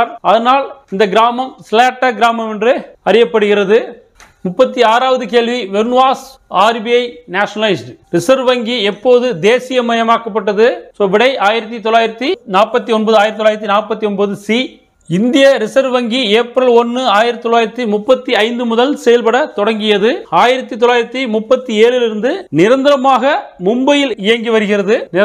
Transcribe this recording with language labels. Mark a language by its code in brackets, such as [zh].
[ta] அதனால் இந்த கிராமம் ஸ்லேட்டர் கிராமம் என்று அறியப்படுகிறது. 36வது கேள்வி, [en] when was RBI nationalized? [ta] Reserve வங்கி எப்போது தேசியமயமாக்கப்பட்டது? விடை 1949 சி. இந்திய ரிசர்வ் வங்கி ஏப்ரல் 1, 1935 முதல் செயல்பட தொடங்கியது. 1937 இருந்து நிரந்தரமாக மும்பையில் இயங்கி வருகிறது.